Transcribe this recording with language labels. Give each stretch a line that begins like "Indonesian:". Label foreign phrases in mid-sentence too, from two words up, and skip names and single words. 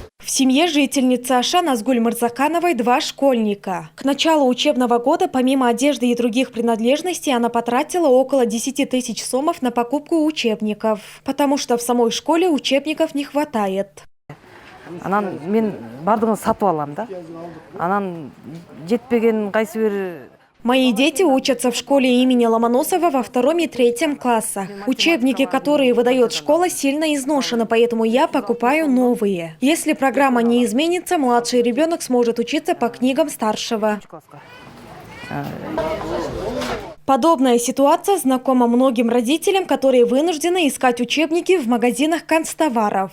Russian: В семье жительницы Аша Назгуль Мырзакановой 2 школьника. К началу учебного года помимо одежды и других принадлежностей она потратила около 10 тысяч сомов на покупку учебников, потому что в самой школе учебников не хватает.
Kyrgyz: Анан мен бардығын сатып алам да. Анан жетпеген кайсы бир.
Russian: Мои дети учатся в школе имени Ломоносова во 2 и 3 классах. Учебники, которые выдает школа, сильно изношены, поэтому я покупаю новые. Если программа не изменится, младший ребенок сможет учиться по книгам старшего. Подобная ситуация знакома многим родителям, которые вынуждены искать учебники в магазинах канцтоваров.